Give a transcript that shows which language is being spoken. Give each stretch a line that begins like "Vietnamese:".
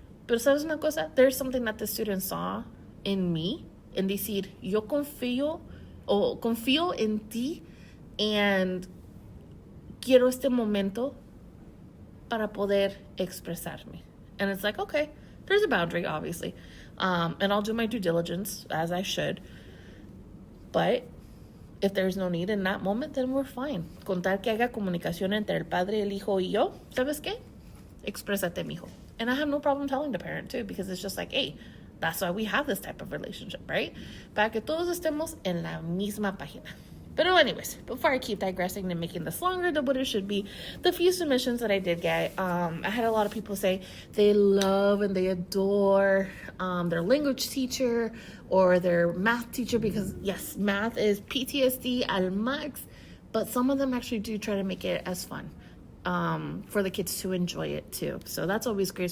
Spanish: Pero sabes una cosa,
English: there's something that the students saw in me,
Spanish: en decir, yo confío en ti and quiero este momento para poder expresarme.
English: And it's like, okay, there's a boundary, obviously. And I'll do my due diligence, as I should. But if there's no need in that moment, then we're fine.
Spanish: Contar que haya comunicación entre el padre, el hijo y yo, ¿sabes qué? Exprésate, mijo.
English: And I have no problem telling the parent, too, because it's just like, hey, that's why we have this type of relationship, right?
Spanish: Para que todos estemos en la misma página.
English: But anyways, before I keep digressing and making this longer than what it should be, the few submissions that I did get, I had a lot of people say they love and they adore their language teacher or their math teacher, because yes, math is PTSD
Spanish: al max,
English: but some of them actually do try to make it as fun for the kids to enjoy it too. So that's always great.